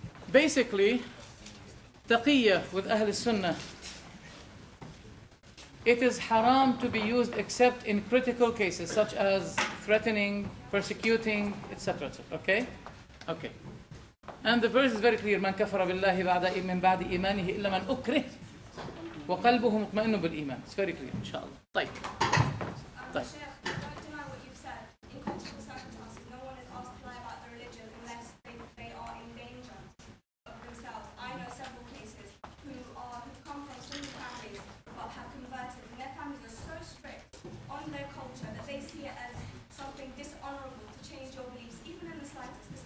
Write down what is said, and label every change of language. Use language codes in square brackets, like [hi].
[en] Basically, taqiyya with Ahl Sunnah, it is haram to be used except in critical cases such as threatening, persecuting, etc. Okay? Okay. And the verse is very clear. [ar] من كفر بالله من بعد إيمانه إلا من أكره وقلبه مطمئن بالإيمان. [en] It's very clear إن شاء الله. [ar] طيب. طيب. [en] Sheikh, don't deny what you've said. In critical circumstances, no one is asked to lie about their religion unless they are in danger of themselves. I know several cases who come from Sunni families but have converted, and their families are so strict on their culture that they see it as something dishonorable to change your beliefs, even in the slightest.